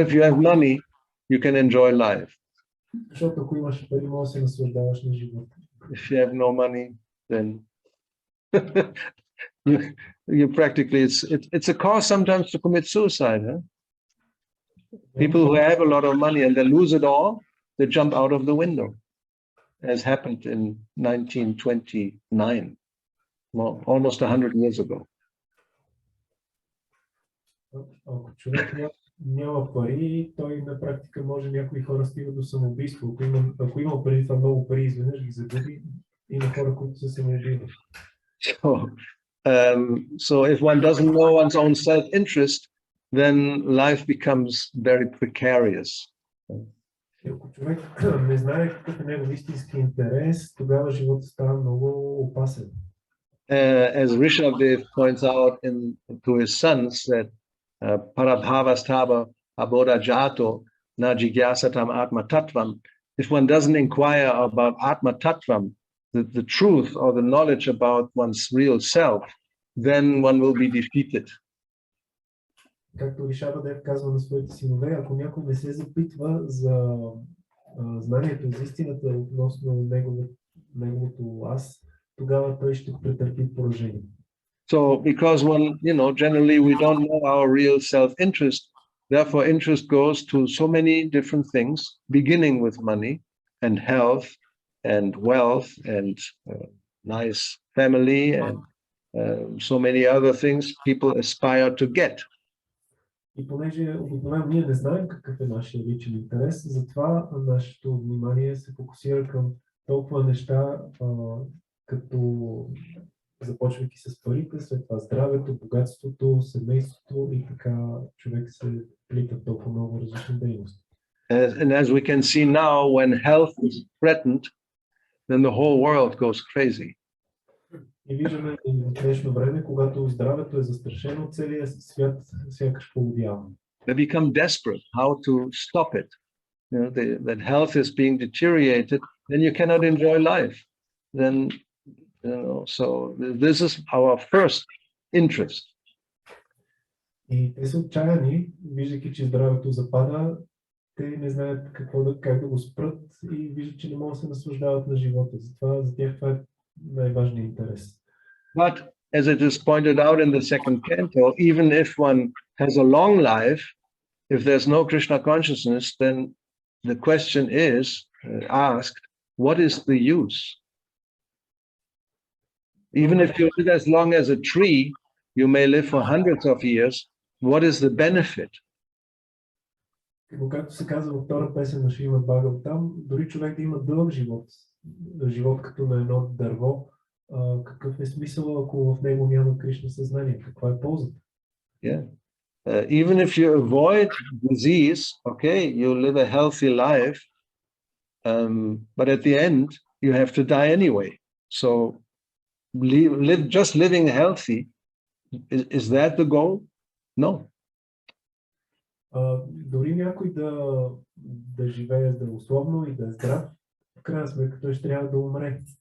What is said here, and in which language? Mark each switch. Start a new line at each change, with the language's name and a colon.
English: if you have money, you can enjoy life.
Bulgarian: Защото ако имаш пари, може да се наслаждаваш на живота.
English: If you have no money, then you practically, it's a cause sometimes to commit suicide. Huh? People who have a lot of money and they lose it all, they jump out of the window, as happened in 1929, well, almost 100 years ago.
Bulgarian: Ако човек няма пари, той на практика може, някои хора стигат до самоубийство. Ако има преди това много пари, изведнъж ги загуби, има хора, които се самоубиват.
English: So if one doesn't know one's own self-interest, then life becomes very precarious.
Bulgarian: Ако човек не знае какъв е негов истински интерес, тогава животът става много опасен.
English: As Rishabdev points out to his sons that
Sanskrit: parabhavastava aboda jato na jigyasatam atma tattvam.
English: If one doesn't inquire about atma tattvam, the truth or the knowledge about one's real self, then one will be defeated.
Bulgarian: Както Ришабдев казва на своите синове, ако някой не се запитва за знанието, за истината относно неговото аз, тогава той ще претърпи поражение.
English: So because generally we don't know our real self-interest, therefore interest goes to so many different things, beginning with money and health and wealth and nice family and so many other things people aspire to get.
Bulgarian: И понеже обикновено ние не знаем какъв е нашия личен интерес, затова нашето внимание се фокусира към толкова неща, като започвайки с парите, след това здравето, богатството, семейството и така човек се плита толкова много различни дейности.
English: And as we can see now, when health is threatened, then the whole world goes crazy.
Bulgarian: И виждаме в днешно време, когато здравето е застрашено, целият свят сякаш полудява.
English: They become desperate how to stop it. That health is being deteriorated, then you cannot enjoy life. Then, so this is our first interest.
Bulgarian: И те са отчаяни, виждайки, че здравето запада, те не знаят как да го спрат и виждат, че не могат да се наслаждават на живота. Затова за тях това е най-важният интерес.
English: But as it is pointed out in the second canto, even if one has a long life, if there's no Krishna consciousness, then the question is asked, what is the use? Even if you live as long as a tree, you may live for hundreds of years. What is the benefit?
Bulgarian: Както се казва във втора песен на Шримад Бхагаватам, дори човек да има дълъг живот като на едно дърво, какъв е смисъл, ако в него няма Кришна съзнание? Каква е ползата?
English: Yeah. Even if you avoid disease, okay, you live a healthy life, but at the end, you have to die anyway. So just living healthy, is that the goal? No.
Bulgarian: Дори някой да живее здравословно и да е здрав, в крайна сметка той ще трябва да умре.